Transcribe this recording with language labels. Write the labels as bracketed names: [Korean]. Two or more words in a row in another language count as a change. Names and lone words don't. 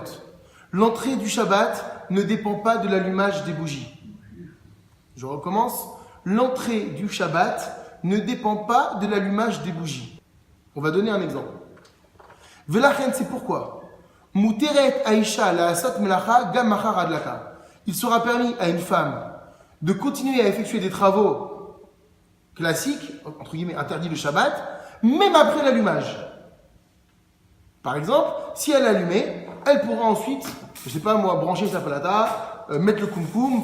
[French] L'entrée du Shabbat ne dépend pas de l'allumage des bougies. Je recommence. L'entrée du Shabbat ne dépend pas de l'allumage des bougies. On va donner un exemple. Velachen, c'est pourquoi. [Hebrew] מותרת האשה לעשות מלאכה גם מחר הדלקה. [French] Il sera permis à une femme de continuer à effectuer des travaux classiques, entre guillemets interdits le Shabbat, même après l'allumage. Par exemple, si elle allumait, elle pourra ensuite, je ne sais pas moi, brancher sa palata, mettre le kumkum.